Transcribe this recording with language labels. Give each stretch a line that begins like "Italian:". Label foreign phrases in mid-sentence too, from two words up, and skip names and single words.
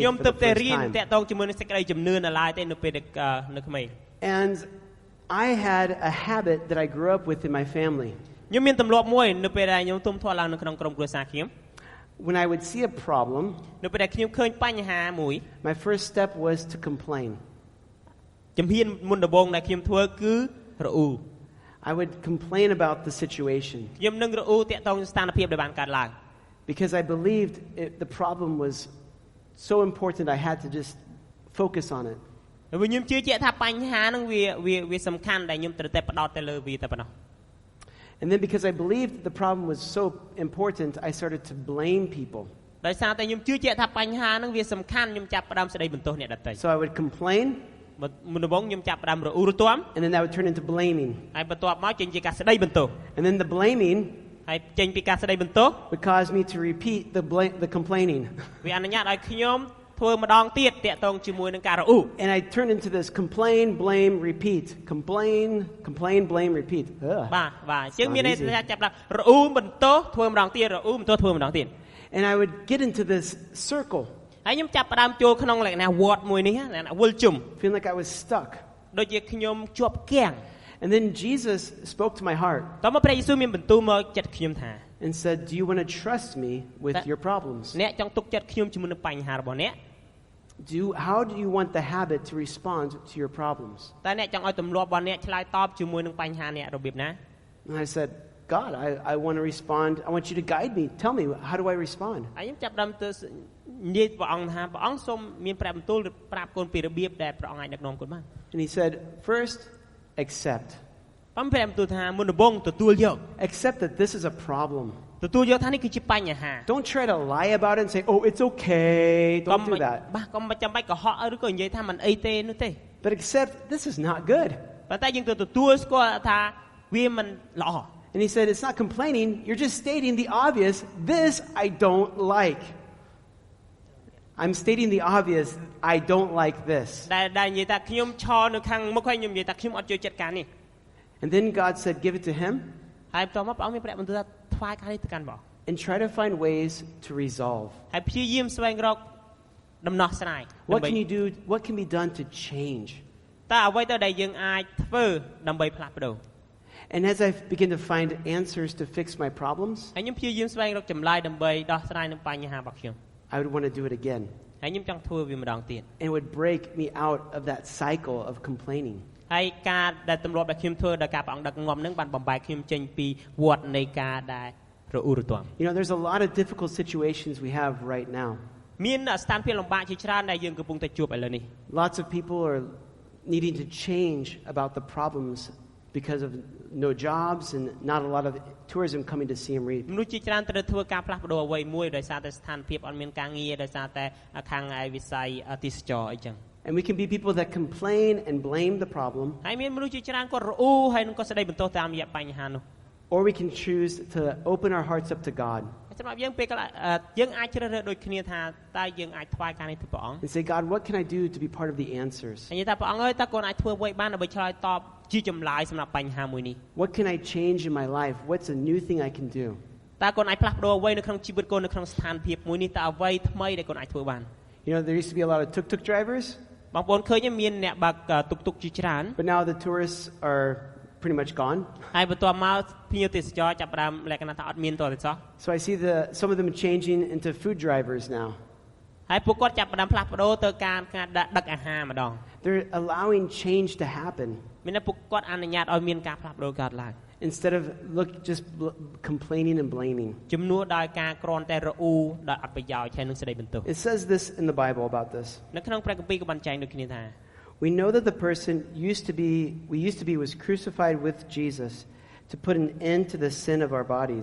Khmer: ខ្ញុំ
English: for
Khmer: ទៅ
English: the
Khmer: តែ
English: first
Khmer: រៀន
English: time.
Khmer: តាក់ទងជាមួយនឹងសេចក្តីជំនឿនៅឡើយទេនៅពេលនៅក្មេង
English: And I had a habit that I grew up with in my family.
Khmer: ខ្ញុំមានទម្លាប់មួយនៅពេលដែលខ្ញុំទុំធាត់ឡើងនៅក្នុងក្រុមគ្រួសារខ្ញុំ
English: When I would see a problem,
Khmer: នៅពេលដែលខ្ញុំឃើញបញ្ហាមួយ
English: my first step was to complain.
Khmer: ជំហានមុនដំបូងដែលខ្ញុំធ្វើគឺរអ៊ូ
English: I would complain about the situation
Khmer: ខ្ញុំនឹងរអ៊ូតាក់ទងស្ថានភាពដែលបានកើតឡើង
English: because I believed the problem was so important I had to just focus on it.
Khmer: ហើយខ្ញុំជឿជាក់ថាបញ្ហាហ្នឹងវាសំខាន់ដែលខ្ញុំត្រូវតែផ្ដោតទៅលើវាតែប៉ុណ្ណោះ
English: And then because I believed the problem was so important, I started to blame people.
Khmer: ដោយសារតែខ្ញុំជឿជាក់ថាបញ្ហាហ្នឹងវាសំខាន់ខ្ញុំចាប់ផ្ដើមស្ដីបន្ទោសអ្នកដទៃ
English: So I would complain,
Khmer: មុនដំបូងខ្ញុំចាប់ផ្ដើមរអ៊ូរទាំ
English: and then that would turn into blaming.
Khmer: ហើយបន្ទាប់មកចេញជាការស្ដីបន្ទោស
English: And then the blaming
Khmer: ហើយចេញពីការស្ដីបន្ទោស
English: would cause me to repeat the complaining.
Khmer: វាអនុញ្ញាតឲ្យខ្ញុំធ្វើម្ដងទៀតតាក់ទងជាមួយនឹងការរអ៊ូ
English: And I turned into this complain, blame, repeat. Complain, blame, repeat.
Khmer: បាទជាងមានន័យថាចាប់ដល់រអ៊ូបន្ទោសធ្វើម្ដងទៀតរអ៊ូបន្ទោសធ្វើម្ដងទៀត
English: And I would get into this circle.
Khmer: ហើយខ្ញុំចាប់ផ្ដើមចូលក្នុងលក្ខណៈវត្តមួយនេះលក្ខណៈវិលជុំ
English: Feeling like I was stuck.
Khmer: ដូចជាខ្ញុំជាប់គាំង
English: And then Jesus spoke to my heart
Khmer: តោះមកព្រះយេស៊ូវមានបន្ទូលមកចិត្តខ្ញុំថា
English: and said, do you want to trust me with your problems?
Khmer: អ្នកចង់ទុកចិត្តខ្ញុំជាមួយនឹងបញ្ហារបស់អ្នក
English: How do you want the habit to respond to your problems?
Khmer: តើអ្នកចង់ឲ្យទម្លាប់របស់អ្នកឆ្លើយតបជាមួយនឹងបញ្ហាអ្នករបៀបណា
English: And I said, God, I want to respond. I want you to guide me. Tell me, how do I respond?
Khmer: ហើយខ្ញុំចាប់ផ្ដើមទៅនិយាយព្រះអង្គថាព្រះអង្គសូមមានព្រះបន្ទូលប្រាប់កូនពីរបៀបដែលព្រះអង្គអាចដឹកនាំកូនបាន
English: And he said, first, accept.
Khmer: ព្រះបន្ទូលថាមុនដំបូងទទួលយក
English: Accept that this is a problem.
Khmer: ទទួលយកថានេះគឺជាបញ្ហា
English: Don't try to lie about it and say, oh, it's okay. Don't do that.
Khmer: បាទកុំចាំបាច់កុហកឬក៏និយាយថាមិនអីទេនោះទេ
English: But accept, this is not good.
Khmer: ប៉ុន្តែយើងត្រូវទទួលស្គាល់ថាវាមិនល្អ
English: And he said, it's not complaining. You're just stating the obvious. This I don't like. I'm stating the obvious. I don't like this.
Khmer: ដែលនិយាយថាខ្ញុំឈរនៅខាងមុខហើយខ្ញុំនិយាយថាខ្ញុំអត់ចូលចិត្តការនេះ
English: And then God said, give it to him.
Khmer: ហើយបន្ទាប់មកព្រះអង្គមានព្រះបន្ទូលថាថ្វាយការនេះទៅកាន់ព្រះអង្គ
English: And try to find ways to resolve.
Khmer: ហើយព្យាយាមស្វែងរកដំណោះស្រាយ
English: What can you do? What can be done to change?
Khmer: តើអ្វីទៅដែលយើងអាចធ្វើដើម្បីផ្លាស់ប្ដូរ
English: And as I begin to find answers to fix my problems,
Khmer: ហើយខ្ញុំព្យាយាមស្វែងរកចម្លើយដើម្បីដោះស្រាយនឹងបញ្ហារបស់ខ្ញុំ
English: I would want to do it again.
Khmer: ហើយខ្ញុំចង់ធ្វើវាម្ដងទៀត
English: And it would break me out of that cycle of complaining.
Khmer: ហើយការដែលទម្លាប់ដែលខ្ញុំធ្វើដោយការព្រះអង្គដឹកនាំនឹងបានបំបែកខ្ញុំចេញពីវដ្តនៃការដែលរអ៊ូរទាំ
English: You know, there's a lot of difficult situations we have right now.
Khmer: មានស្ថានភាពលំបាកជាច្រើនដែលយើងកំពុងតែជួបឥឡូវនេះ
English: Lots of people are needing to change about the problems because of no jobs and not a lot of tourism coming to Siem Reap.
Khmer: មនុស្សជាច្រើនត្រូវធ្វើការផ្លាស់ប្ដូរអ្វីមួយដោយសារតែស្ថានភាពអត់មានការងារដោយសារតែខាងវិស័យទេសចរអីចឹង
English: And we can be people that complain and blame the problem.
Khmer: ហើយមានមនុស្សជាច្រើនគាត់រអ៊ូហើយនឹងគាត់ស្ដីបន្ទោសតាមរយៈបញ្ហានោះ
English: Or we can choose to open our hearts up to God.
Khmer: សម្រាប់យើងពេលខ្លះយើងអាចជ្រើសរើសដូចគ្នាថាតើយើងអាចថ្វាយការនេះទៅព្រះអង្គ
English: And say, God, what can I do to be part of the answers?
Khmer: ហើយនិយាយថាព្រះអង្គអើយតើកូនអាចធ្វើអ្វីបានដើម្បីឆ្លើយតបជាចម្លើយសម្រាប់បញ្ហាមួយនេះ
English: What can I change in my life? What's a new thing I can do?
Khmer: តើកូនអាចផ្លាស់ប្ដូរអ្វីនៅក្នុងជីវិតកូននៅក្នុងស្ថានភាពមួយនេះតើអ្វីថ្មីដែលកូនអាចធ្វើបាន
English: You know, there used to be a lot of tuk-tuk drivers.
Khmer: បងប្អូនឃើញមានអ្នកបើកតុកតុកជាច្រើន
English: But now the tourists are pretty much gone.
Khmer: ហើយបន្ទាប់មកភ្ញៀវទេសចរចាប់ផ្ដើមលក្ខណៈថាអត់មានតទៅសោះ
English: So I see some of them changing into food drivers now.
Khmer: ហើយពួកគាត់ចាប់ផ្ដើមផ្លាស់ប្ដូរទៅការដឹកអាហារម្ដង
English: They're allowing change to happen
Khmer: មានតែពួកគាត់អនុញ្ញាតឲ្យមានការផ្លាស់ប្ដូរកើតឡើង
English: instead of just complaining and blaming.
Khmer: ជំនួសដោយការគ្រាន់តែរអ៊ូដោយអត់ប្រយោជន៍ហើយនឹងសេចក្ដីបន្ទោស
English: It says this in the Bible about this.
Khmer: នៅក្នុងព្រះគម្ពីរក៏បានចែងដូចគ្នាថា
English: We know that the person we used to be was crucified with Jesus to put an end to the sin of our bodies.